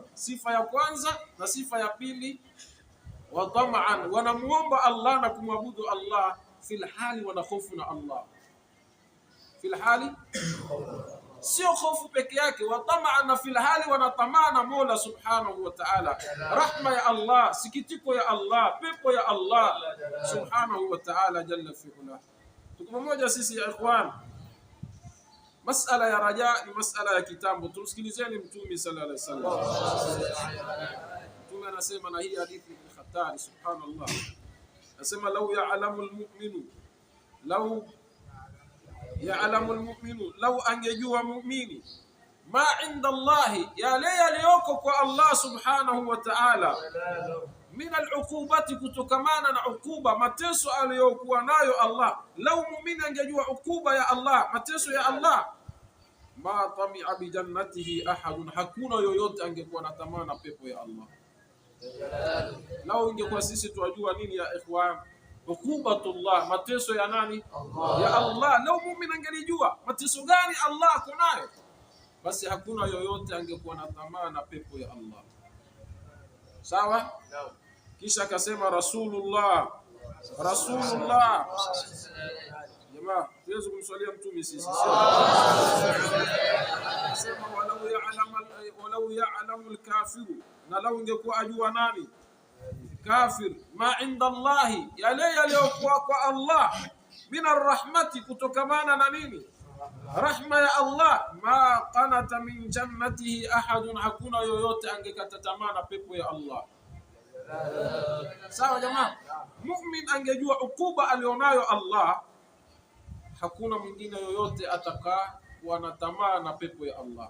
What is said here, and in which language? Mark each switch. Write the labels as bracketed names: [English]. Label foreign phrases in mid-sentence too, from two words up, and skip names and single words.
[Swahili] sifa ya kwanza, na sifa ya pili [Arabic] وطمعا, [Swahili] wanamuomba Allah na kumwabudu Allah [Arabic] في الحال, [Swahili] wana hofu na Allah [Arabic] في الحال, [Swahili] sio hofu peke yake, [Arabic] وطمعا, [Swahili] na [Arabic] في الحال [Swahili] wanatamaa na Mola [Arabic] سبحانه وتعالى, [Swahili] rahma ya Allah, sikitiko ya Allah, pepo ya Allah [Arabic] سبحانه وتعالى جل في علاه. [Swahili] Tuko pamoja sisi ya ikhwan? Masala ya raja ni masala ya kitambo, tumsikilizeni Mtume [Arabic] صلى الله عليه وسلم. [Swahili] Mtume anasema, na hii hadithi ni hatari, subhanallah, anasema [Arabic] لو يعلم المؤمن, [Swahili] law angejua mu'mini [Arabic] ما عند الله, [Swahili] yale yaliyoko kwa Allah [Arabic] سبحانه وتعالى, من العقوبة, [Swahili] kutokamana na ukuba, mateso aliyokuwa nayo Allah. Lau muumini angejua ukuba ya Allah, mateso ya Allah, [Arabic] ما طمع بجنته أحد, [Swahili] hakuna yoyote angekuwa na tamaa na pepo ya Allah. Lau ingekuwa sisi tuwajua nini ya ikhwan, ukubatullah, mateso ya nani? [Arabic] الله. يا الله. [Swahili] Lau muumini angelijua mateso gani Allah ako nayo, basi hakuna yoyote angekuwa na tamaa na pepo ya Allah. Sawa? Kisha akasema Rasulullah. Jamaa, tuweze kumswalia Mtume sisi. Akasema [Arabic] ولو يعلم الكافر, [Swahili] na lau ingekuwa ajua nani kafir, [Arabic] ما عند الله, [Swahili] yale yaliyokuwa kwa Allah, [Arabic] من الرحمة, [Swahili] kutokamana na nini, rahma ya Allah, [Arabic] ما قنط من جنته أحد, [Swahili] hakuna yoyote angekata tamaa na pepo ya Allah. Sawa jamaa, mu'min angejua ukuba alionayo Allah, hakuna mwingine yoyote atakaa kuwa na tamaa na pepo ya Allah.